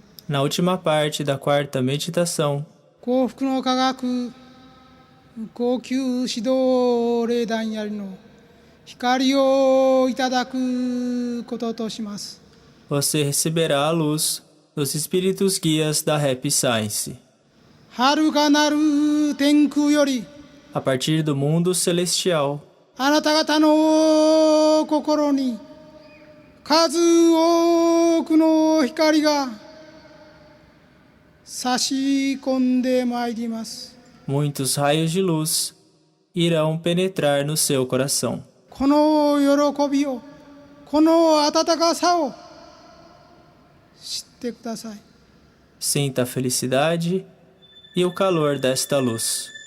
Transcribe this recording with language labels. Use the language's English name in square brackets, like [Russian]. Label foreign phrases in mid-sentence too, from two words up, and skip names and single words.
[Portuguese] na última parte da quarta meditação, [Japanese] 幸福の科学高級指導霊団やりの光をいただくこととします。 [Portuguese] você receberá a luz dos espíritos guias da Happy Science. [Japanese] はるかなる天空より [Portuguese] A partir do mundo celestial, [Japanese] あなた方の心に数多くの光が差し込んでまいります。 [Portuguese] muitos raios de luz irão penetrar no seu coração. [Japanese] この喜びを、この温かさを知ってください。 [Portuguese] Sinta a felicidade e o calor desta luz.